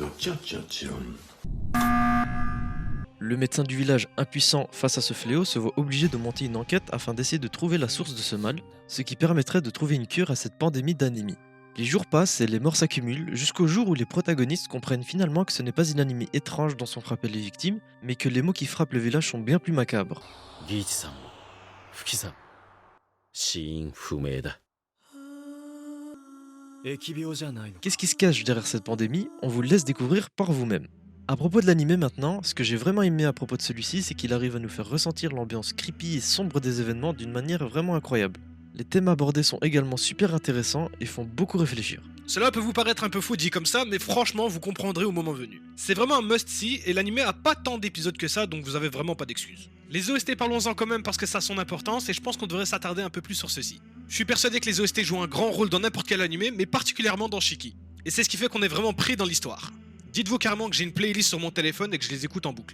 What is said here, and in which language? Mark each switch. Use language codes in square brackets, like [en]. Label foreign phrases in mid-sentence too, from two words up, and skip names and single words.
[fr] Le médecin du village, impuissant face à ce fléau, se voit obligé de monter une enquête afin d'essayer de trouver la source de ce mal, ce qui permettrait de trouver une cure à cette pandémie d'anémie. Les jours passent et les morts s'accumulent, jusqu'au jour où les protagonistes comprennent finalement que ce n'est pas une anémie étrange dont sont frappées les victimes, mais que les maux qui frappent le village sont bien plus macabres. [ja] ギーチさんも不起さん死因不明だ。疫病じゃないの。 [fr] Qu'est-ce qui se cache derrière cette pandémie? On vous le laisse découvrir par vous-même. À propos de l'animé maintenant, ce que j'ai vraiment aimé à propos de celui-ci, c'est qu'il arrive à nous faire ressentir l'ambiance creepy et sombre des événements d'une manière vraiment incroyable. Les thèmes abordés sont également super intéressants et font beaucoup réfléchir. Cela peut vous paraître un peu fou dit comme ça, mais franchement, vous comprendrez au moment venu. C'est vraiment un must-see et l'animé a pas tant d'épisodes que ça, donc vous avez vraiment pas d'excuses. Les OST, parlons-en quand même parce que ça a son importance et je pense qu'on devrait s'attarder un peu plus sur ceci. Je suis persuadé que les OST jouent un grand rôle dans n'importe quel animé, mais particulièrement dans Shiki. Et c'est ce qui fait qu'on est vraiment pris dans l'histoire. Dites-vous carrément que j'ai une playlist sur mon téléphone et que je les écoute en boucle.